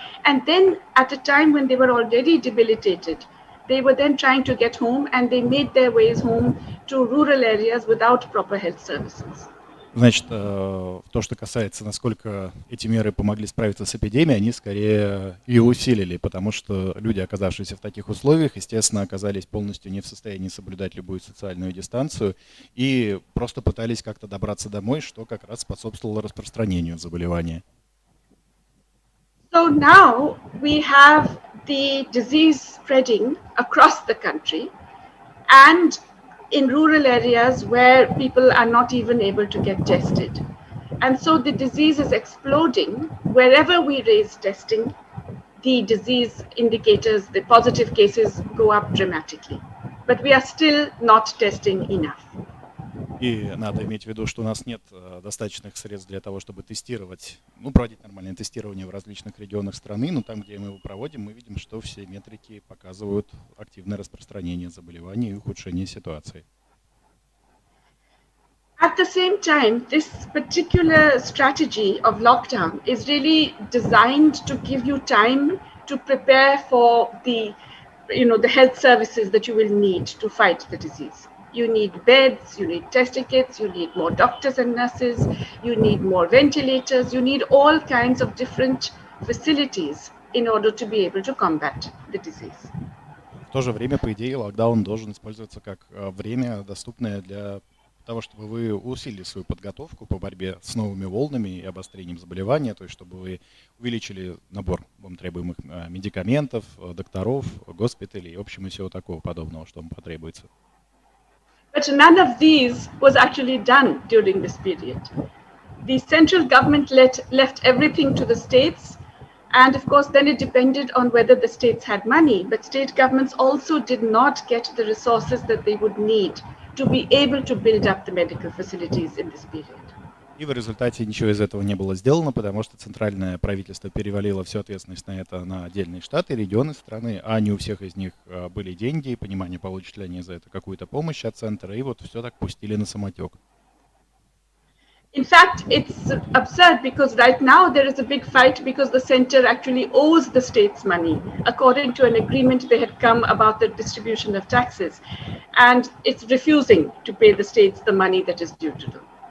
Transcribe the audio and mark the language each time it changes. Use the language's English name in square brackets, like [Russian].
[English] And then at a time when they were already debilitated, they were then trying to get home and they made their ways home to rural areas without proper health services. [Russian] Значит, то, что касается, насколько эти меры помогли справиться с эпидемией, они скорее ее усилили, потому что люди, оказавшиеся в таких условиях, естественно, оказались полностью не в состоянии соблюдать любую социальную дистанцию и просто пытались как-то добраться домой, что как раз способствовало распространению заболевания. [English] So now we have the disease spreading across the country and in rural areas where people are not even able to get tested. And so the disease is exploding. Wherever we raise testing, the disease indicators, the positive cases go up dramatically. But we are still not testing enough. [Russian] И надо иметь в виду, что у нас нет достаточных средств для того, чтобы тестировать, проводить нормальное тестирование в различных регионах страны, но там, где мы его проводим, мы видим, что все метрики показывают активное распространение заболеваний и ухудшение ситуации. [English] At the same time, this particular strategy of lockdown is really designed to give you time to prepare for the health services that you will need to fight the disease. You need beds, you need testing kits, you need more doctors and nurses, you need more ventilators, you need all kinds of different facilities in order to be able to combat the disease. [Russian] В то же время, по идее, локдаун должен использоваться как время, доступное для того, чтобы вы усилили свою подготовку по борьбе с новыми волнами и обострением заболевания, то есть чтобы вы увеличили набор вам требуемых медикаментов, докторов, госпиталей и, в общем, и всего такого подобного, что вам потребуется. [English] But none of these was actually done during this period. The central government left everything to the states, and of course then it depended on whether the states had money, but state governments also did not get the resources that they would need to be able to build up the medical facilities in this period. [Russian] И в результате ничего из этого не было сделано, потому что центральное правительство перевалило всю ответственность на это на отдельные штаты, регионы страны, а не у всех из них были деньги и понимание, получат ли они за это какую-то помощь от центра, и вот все так пустили на самотек. [English] In fact, it's absurd because right now there is a big fight because the center actually owes the states money according to an agreement they had come about the distribution of taxes, and it's refusing to pay the states the money that is due to them.